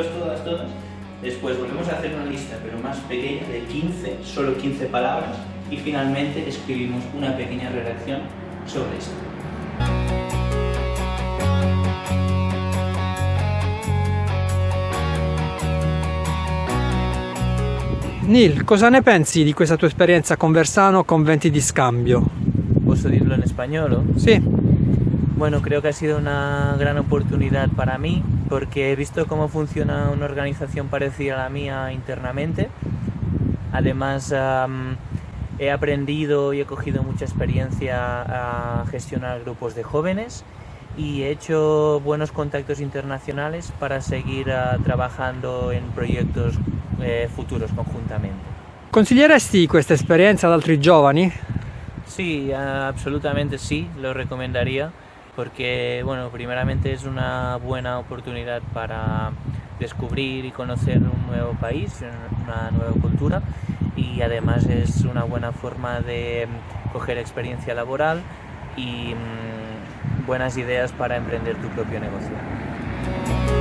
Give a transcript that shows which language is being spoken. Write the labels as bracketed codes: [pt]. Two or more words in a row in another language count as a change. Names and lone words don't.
[es] Después volvemos a hacer una lista, pero más pequeña, de 15, solo 15 palabras, y finalmente escribimos una pequeña redacción sobre esto. [it] Nil, cosa ne pensi di questa tua esperienza a Conversano con Venti di Scambio? [es] ¿Puedo dirlo en español? Sí. Bueno, creo que ha sido una gran oportunidad para mí porque he visto cómo funciona una organización parecida a la mía internamente. Además, he aprendido y he cogido mucha experiencia a gestionar grupos de jóvenes y he hecho buenos contactos internacionales para seguir trabajando en proyectos futuros conjuntamente. [it] Consiglieresti questa esperienza ad altri giovani? [es] Sí, absolutamente sí, lo recomendaría porque, bueno, primeramente es una buena oportunidad para descubrir y conocer un nuevo país, una nueva cultura, y además es una buena forma de coger experiencia laboral y buenas ideas para emprender tu propio negocio.